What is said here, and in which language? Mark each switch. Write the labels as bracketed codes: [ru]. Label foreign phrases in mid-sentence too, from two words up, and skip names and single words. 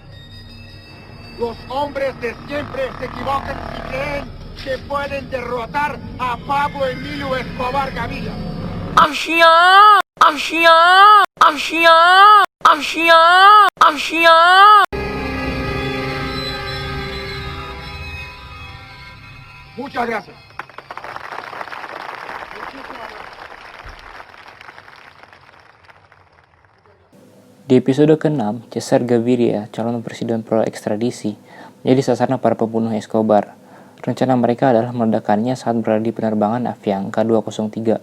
[es] Los hombres de siempre se equivocan y creen que pueden derrotar a Pablo Emilio Escobar Gaviria. ¡Asia! ¡Asia! ¡Asia! ¡Asia! ¡Asia! Muchas gracias. [id] Di episode ke-6, Cesar Gaviria, calon presiden pro ekstradisi, menjadi sasaran para pembunuh Escobar. Rencana mereka adalah meledakannya saat berada di penerbangan Avianca 203.